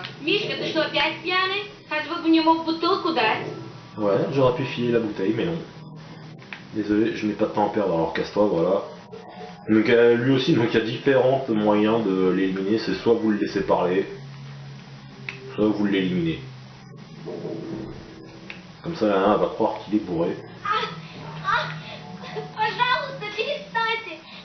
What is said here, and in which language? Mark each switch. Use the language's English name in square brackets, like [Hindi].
[Russian] Мишка, ты что, опять пьяный? Хоть бы мне мог бутылку дать. [French] Ouais, j'aurais pu filer la bouteille, mais non. Désolé, je n'ai pas de temps à perdre, alors casse-toi, voilà. Donc lui aussi, donc il y a différents moyens de l'éliminer, c'est soit vous le laissez parler, soit vous l'éliminez. Comme ça, la nana va croire qu'il est bourré. [Russian] Пожалуйста, перестаньте.